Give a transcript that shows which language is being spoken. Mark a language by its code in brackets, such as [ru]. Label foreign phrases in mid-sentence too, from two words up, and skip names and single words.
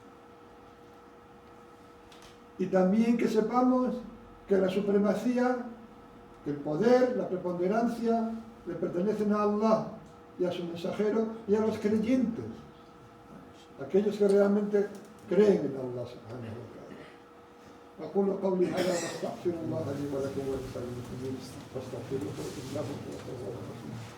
[es] Y también que sepamos que la supremacía, que el poder, la preponderancia le pertenecen a Allah y a su mensajero y a los creyentes, aquellos que realmente creen en Allah [ar] سبحانه وتعالى. أقول قولي هذا وأستغفر الله لي ولكم ولسائر المسلمين فاستغفروه إنه هو الغفور الرحيم.